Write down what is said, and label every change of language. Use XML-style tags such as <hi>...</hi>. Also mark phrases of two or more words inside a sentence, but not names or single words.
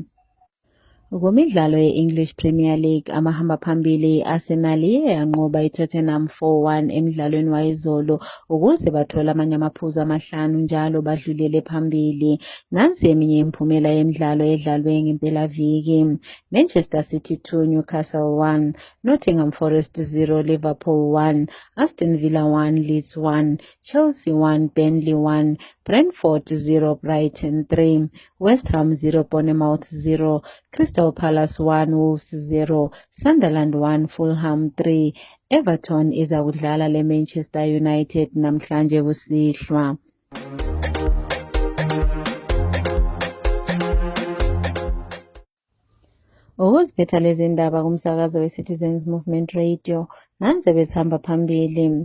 <nd>Kumidlalo ye-English Premier League, amahamba phambili i-Arsenal iye yanqoba iTottenham 4-1 emidlalweni wayizolo ukuze bathole amanye amaphuzu 5 njalo badlulele phambili. Nansi eminye imiphumela yemidlalo edlalwe ngempelaviki. Manchester City 2, Newcastle 1, Nottingham Forest 0, Liverpool 1, Aston Villa 1, Leeds 1, Chelsea 1, Burnley 1, Brentford 0, Brighton 3, West Ham 0, Bournemouth 0, Crystal Palace 1, Wolves 0, Sunderland 1, Fulham 3. Everton iza kudlala leManchester United namhlanje kusihlwa. Ukuziphetha lezi ndaba kumsakazo weCitizens Movement Radio, nanze besihamba phambili.</nd>